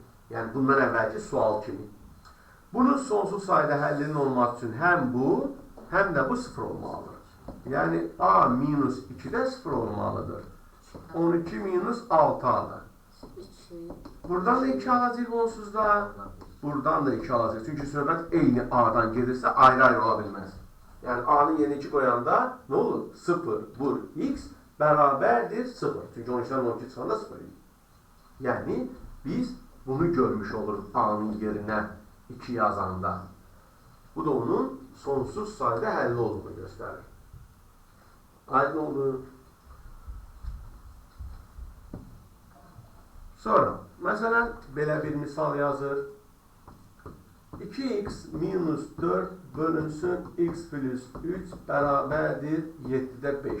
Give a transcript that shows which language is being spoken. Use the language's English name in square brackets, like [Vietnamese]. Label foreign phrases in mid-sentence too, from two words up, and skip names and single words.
[Azerbaijani] Yəni, bundan əvvəlki sual kimi. Bunun sonsuz sayda həllinin olması üçün həm bu, həm də bu 0 olmalıdır. Yəni, a minus 2-də 0 olmalıdır. 12 minus 6-da. Buradan da 2 alacaq onsuzda. Buradan da 2 alacaq. Çünki söhbət eyni A-dan gedirsə ayrı-ayrı ola bilməz. [Turkish] Yani A'nın yerine 2 koyanda ne olur? [Azerbaijani] 0 vur X beraberdir 0. Çünkü 12'den 12 çıxanda 0 idi. [Turkish] Yani biz bunu görmüş oluruz A'nın yerine 2 yazanda. [Azerbaijani] Bu da onun sonsuz sayıda həlli olduğunu göstərir. Aydın oldu. Sonra, məsələn, belə bir misal yazır. 2x minus 4 bölünsün x plus 3 bərabərdir 7'də 5.